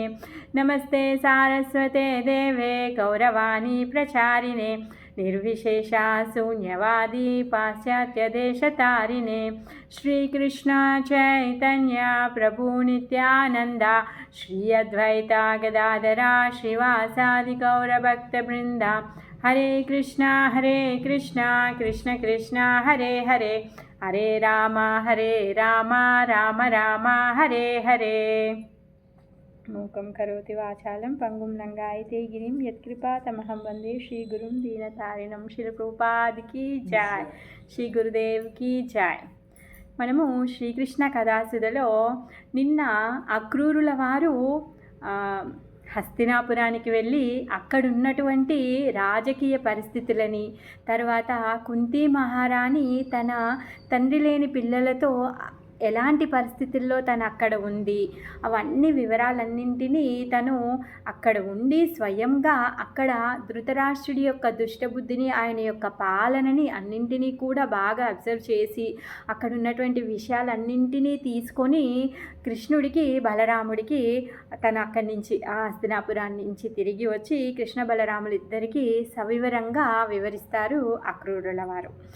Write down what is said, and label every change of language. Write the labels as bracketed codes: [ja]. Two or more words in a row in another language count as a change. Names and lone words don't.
[sa] नमस्ते सारस्वते देवे गौरवाणी प्रचारिणे निर्विशेषा शून्यवादी पाश्चात्यदेशतारिणे श्रीकृष्ण चैतन्य प्रभु नित्यानन्दा श्री अद्वैता गदाधरा श्रीवासादि गौरभक्तवृन्दा हरे कृष्णा कृष्ण कृष्ण हरे हरे हरे राम राम राम हरे हरे। मूकं करोति वाचालं पंगुं लंघयते गिरिं यत्कृपातमहं वन्दे श्रीगुरुं दीनतारिणं श्रीप्रभुपादिकी जय श्री गुरुदेव की जय। [te] మనము శ్రీకృష్ణ కథాసుధలో నిన్న అక్రూరుల వారు హస్తినాపురానికి వెళ్ళి అక్కడున్నటువంటి రాజకీయ పరిస్థితులని, తర్వాత కుంతి మహారాణి తన తండ్రి లేని పిల్లలతో ఎలాంటి పరిస్థితుల్లో తను అక్కడ ఉంది, అవన్నీ వివరాలన్నింటినీ తను అక్కడ ఉండి స్వయంగా అక్కడ ధృతరాష్ట్రుడి యొక్క దుష్టబుద్ధిని, ఆయన యొక్క పాలనని అన్నింటినీ కూడా బాగా అబ్జర్వ్ చేసి అక్కడ ఉన్నటువంటి విషయాలన్నింటినీ తీసుకొని కృష్ణుడికి బలరాముడికి తను అక్కడి నుంచి ఆ హస్తినాపురాన్ని నుంచి తిరిగి వచ్చి కృష్ణ బలరాములు ఇద్దరికీ సవివరంగా వివరిస్తారు అక్రూరుల వారు.